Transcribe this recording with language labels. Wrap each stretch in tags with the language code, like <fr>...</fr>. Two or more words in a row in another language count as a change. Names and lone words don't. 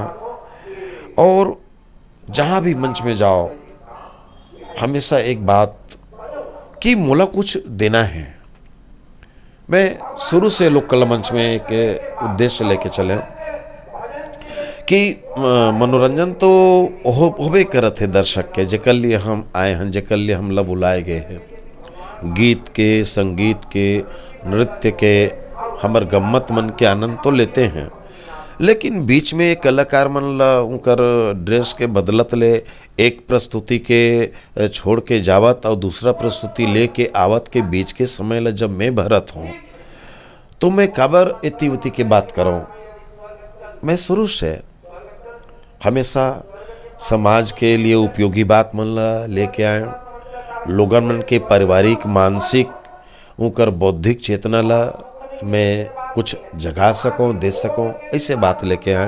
<hne>और जहाँ भी मंच में जाओ हमेशा एक बात कि मोला कुछ देना है। मैं शुरू से लोक कला मंच में एक उद्देश्य लेके चले कि मनोरंजन तो होबे करत है दर्शक के, जेकर लिए हम आए हैं, जेकर लिए हम ला बुलाए गए हैं, गीत के, संगीत के, नृत्य के, हमर गम्मत मन के आनंद तो लेते हैं, लेकिन बीच में कलाकार मन ला उनकर ड्रेस के बदलत ले एक प्रस्तुति के छोड़ के जावत और दूसरा प्रस्तुति लेके आवत के बीच के समय ला जब मैं भरत हूँ तो मैं काबर इति उति की बात करूँ। मैं शुरू से हमेशा समाज के लिए उपयोगी बात मन ला लेके आए, लोगन मन के पारिवारिक मानसिक उनकर बौद्धिक चेतना ला मैं कुछ जगा सकूं, दे सकूं, ऐसे बात लेके आए।</hne>